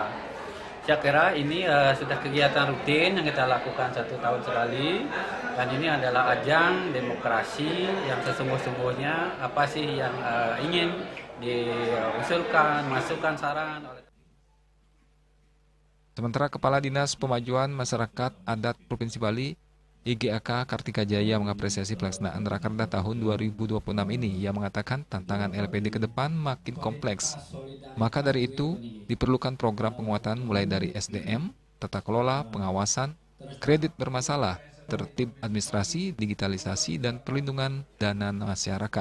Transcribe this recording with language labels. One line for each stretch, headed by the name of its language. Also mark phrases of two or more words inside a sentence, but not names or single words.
Indonesian: Saya kira ini sudah kegiatan rutin yang kita lakukan 1 tahun sekali, dan ini adalah ajang demokrasi yang sesungguh-sungguhnya apa sih yang ingin diusulkan, masukan, saran oleh. Sementara Kepala Dinas Pemajuan Masyarakat Adat Provinsi Bali, IGAK Kartika Jaya mengapresiasi pelaksanaan Rakerda tahun 2026 ini. Ia mengatakan tantangan LPD ke depan makin kompleks. Maka dari itu, diperlukan program penguatan mulai dari SDM, tata kelola, pengawasan, kredit bermasalah, tertib administrasi, digitalisasi, dan perlindungan dana masyarakat.